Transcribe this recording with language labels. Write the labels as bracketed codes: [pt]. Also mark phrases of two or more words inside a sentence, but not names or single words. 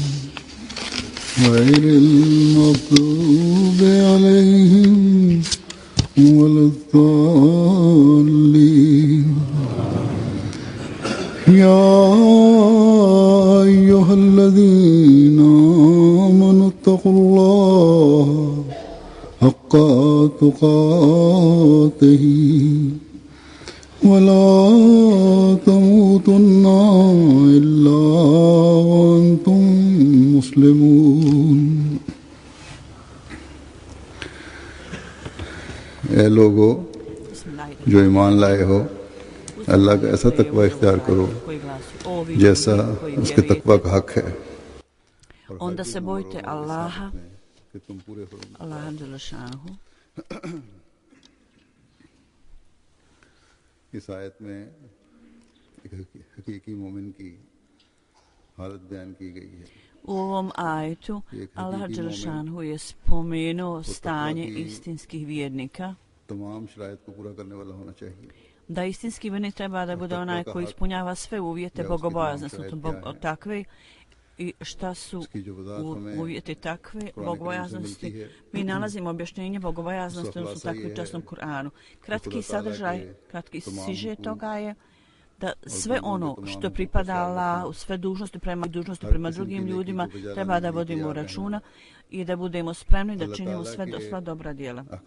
[ar] غير المغضوب عليهم ولا الضالين يا أيها الذين آمنوا اتقوا الله حق تقاته ولا تموتن إلا وأنتم مسلمون [ur] اے لوگو جو ایمان لائے ہو اللہ کا ایسا تقوی اختیار کرو جیسا اس کے تقوی کا حق ہے [bs] Onda se bojte Allaha, Allaha dželešanhu. [ur] اس آیت میں ایک حقیقی مومن کی حالت بیان کی گئی ہے [bs] U ovom ajetu Allah dželešanhu je spomenuo stanje istinskih vjernika, [ur] تمام شرائط کو پورا کرنے والا ہونا چاہیے [bs] da istinski vjernik treba da bude onaj koji ispunjava sve uvjete bogobojaznosti, takve i šta su uvjeti takve bogobojaznosti. Mi nalazimo objašnjenje bogobojaznosti, odnosno takve u časnom Kur'anu. Kratki sadržaj, kratki siže toga je da sve ono što pripada Allahu, sve dužnosti prema drugim ljudima treba da vodimo računa i da budemo spremni da činimo sva dobra djela.